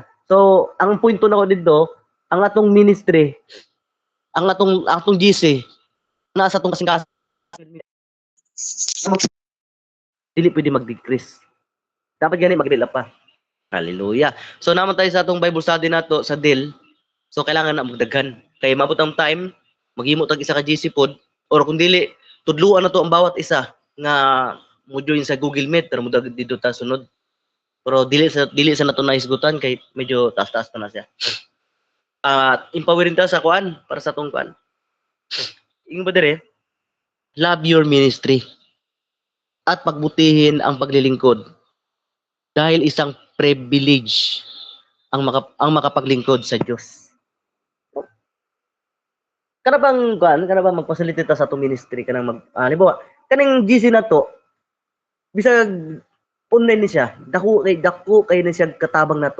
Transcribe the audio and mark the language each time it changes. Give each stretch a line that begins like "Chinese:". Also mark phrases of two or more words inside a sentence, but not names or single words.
Cebuano: So, ang punto nako didto, ang atong ministry, ang atong GC nasa atong kasing dili pwede mag-decrease. Dapat gani mag-develop pa. Hallelujah. So naman tayo sa atong Bible study nato sa DIL. So kailangan na magdaghan. Kay mabot ang time, maghimo tag isa ka GC pod or kung dili tudluan na to ang bawat isa nga mo join sa Google Meet pero mo dito ta sunod. Pero dili sa nato naisgutan kay medyo taas-taas na siya. Empowering ta sa kuan para sa atong kuan. Ingon ba dire?
English: Love your ministry
Filipino: at pagbutihin ang paglilingkod dahil isang privilege ang makapaglingkod sa Dios.
Cebuano: Kana bang magfacilitate sa atong ministry kanang halimbawa kaning GC nato bisag online ni siya dako kay na siya katabang nato.